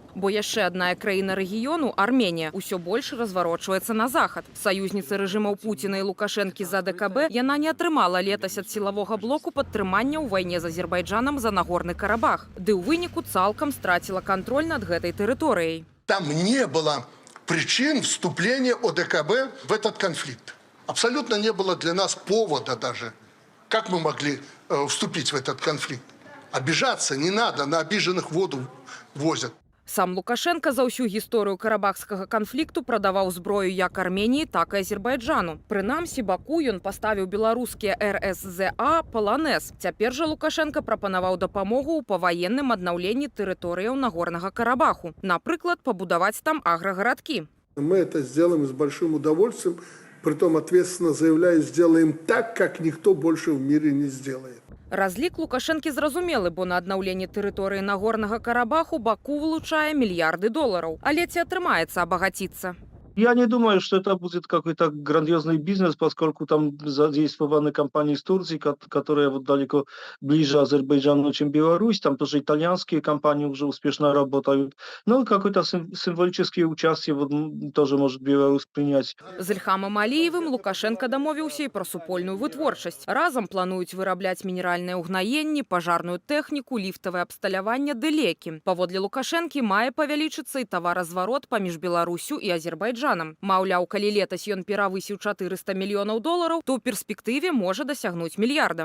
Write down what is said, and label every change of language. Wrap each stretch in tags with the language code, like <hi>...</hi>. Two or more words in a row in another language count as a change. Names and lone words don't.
<be>Бо яшчэ адна краіна рэгіёну, Арменія, усё больш разварочваецца на захад. Саюзніцы рэжымаў Пуціна і Лукашэнкі за ДКБ, яна не атрымала летась ад сілавога блоку падтрымання ў вайне з Азербайджанам за Нагорны Карабах. Ды ў выніку цалкам страціла кантроль над гэтай тэрыторыяй.</be> <ru>Там не было причин вступления ОДКБ в этот конфликт. Абсолютно не было для нас повода даже. Как мы могли вступить в этот конфликт? Обижаться не надо, на обиженных воду возят.</ru> <be>Сам Лукашенко за ўсю гісторыю карабахскага канфлікту прадаваў зброю як Арменіі, так і Азербайджану. Прынамсі, Баку ён паставіў беларускія РСЗА «Паланез». Цяпер жа Лукашенко прапанаваў дапамогу ў паваенным аднаўленні тэрыторыяў Нагорнага Карабаху. Напрыклад, пабудаваць там аграгарадкі.</be> <ru>Мы это сделаем с большим удовольствием, притом ответственно заявляю, сделаем так, как никто больше в мире не сделает.</ru> <be>Разлік Лукашэнкі зразумелы, бо на аднаўленне тэрыторыі Нагорнага Карабаху Баку вылучае мільярды долараў. Але ці атрымаецца абагаціцца?</be> <ru>Я не думаю, что это будет какой-то грандиозный бизнес, поскольку там задействованы компании из Турции, которые вот далеко ближе Азербайджану, чем Беларусь. Там тоже итальянские компании уже успешно работают. Но какое-то символическое участие вот тоже может Беларусь принять.</ru> <be>З Ільхамам Аліевым Лукашенко дамовіўся і пра супольную вытворчасць. Разам плануюць вырабляць мінеральныя ўгнаенні, пажарную тэхніку, ліфтавае абсталяванне ды лекі. Паводле Лукашэнкі мае павялічыцца і таваразварот паміж Беларусю і Азербайджанам. Маўляў, калі летась ён перавысіў 400 мільёнаў долараў, то ў перспектыве можа дасягнуць мільярда.</be>